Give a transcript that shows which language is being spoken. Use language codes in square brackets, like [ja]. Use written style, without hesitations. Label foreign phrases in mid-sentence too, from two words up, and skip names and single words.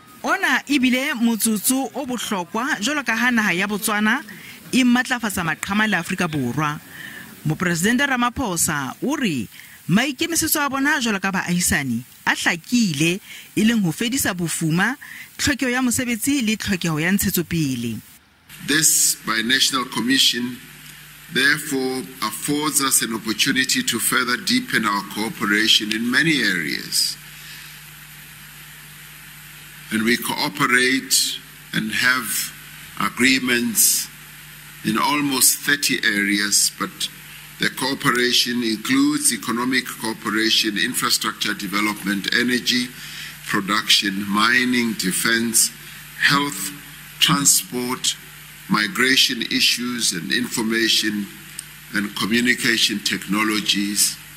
[st] Ona ibile motsotso o bohlokwa jwalo ka ha naha ya Botswana e matlafatsa maqhama le Afrika Borwa. Mopresidente Ramaphosa o re maikemisetso a bona jwalo ka baahisani a hlakile e leng ho fedisa bofuma, tlhokeho ya mosebetsi le tlhokeho ya ntshetsopele. [en] This binational commission therefore affords us an opportunity to further deepen our cooperation in many areas. And we cooperate and have agreements in almost 30 areas, but the cooperation includes economic cooperation, infrastructure development, energy production, mining, defense, health, transport, migration issues, and information and communication technologies.